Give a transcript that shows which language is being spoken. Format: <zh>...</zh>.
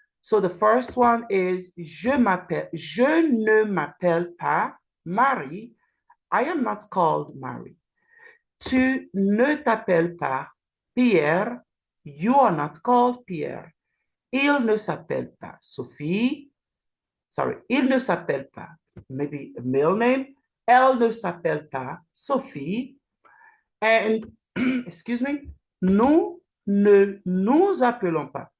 <en>So the first one is</en> <fr>je ne m'appelle pas Marie.</fr> <en>I am not called Marie.</en> <fr>Tu ne t'appelles pas Pierre.</fr> <en>You are not called Pierre.</en> <fr>Il ne s'appelle pas Sophie.</fr> <en>Sorry,</en> <fr>il ne s'appelle pas,</fr> <en>maybe a male name.</en> <fr>Elle ne s'appelle pas Sophie.</fr> <en>And, excuse me,</en> <fr>nous ne nous appelons pas.</fr>